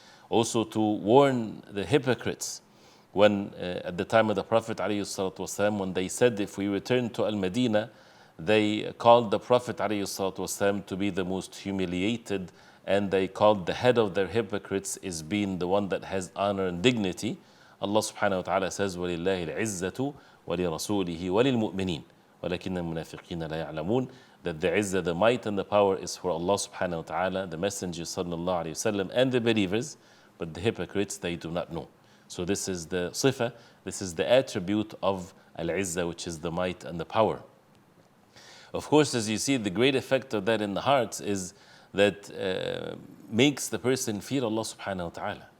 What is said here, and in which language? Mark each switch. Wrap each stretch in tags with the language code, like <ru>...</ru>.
<en>Also to warn the hypocrites when at the time of the Prophet alayhi salatu wasalam, when they said if we return to Al-Madinah, they called the Prophet alayhi salatu wasalam to be the most humiliated, and they called the head of their hypocrites as being the one that has honor and dignity. Allah subhanahu wa ta'ala says,</en> <ar>وَلِلَّهِ الْعِزَّةُ وَلِرَسُولِهِ وَلِلْمُؤْمِنِينَ وَلَكِنَّ الْمُنَافِقِينَ لَا يَعْلَمُونَ.</ar> <en>That the izzah, the might and the power is for Allah subhanahu wa ta'ala, the Messenger sallallahu alayhi wasallam and the believers, but the hypocrites, they do not know. So this is the sifa, this is the attribute of al-izzah, which is the might and the power. Of course, as you see, the great effect of that in the hearts is that makes the person fear Allah subhanahu wa ta'ala.</en>